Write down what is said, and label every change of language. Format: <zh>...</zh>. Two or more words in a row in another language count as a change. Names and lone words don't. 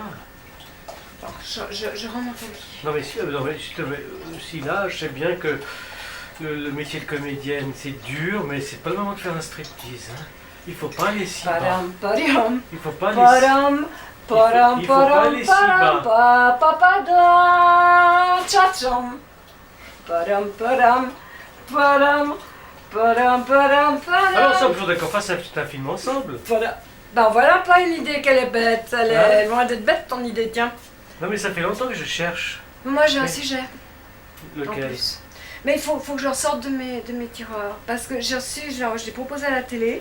<fr>Alors, je remonte au lit. Non, mais si là, je sais bien que le métier de comédienne, c'est dur, mais c'est pas le moment de faire un striptease. Hein. Il faut pas aller si bas. Padam, padam, Il faut pas aller si padam, padam, il faut pas padam, aller si bas. padam, papadam, tcha-tcham. Padam, padam, padam, padam, padam, padam. Alors, ça, on peut d'accord, fasse un film ensemble. Voilà. Ben voilà pas une idée qu'elle est bête. Elle est Hein? loin d'être bête ton idée, tiens. Non, mais ça fait longtemps que je cherche. Moi j'ai un Mais- sujet en Lequel? plus. Mais il faut que je ressorte de mes tiroirs. Parce que j'ai reçu, je l'ai proposé à la télé.</fr>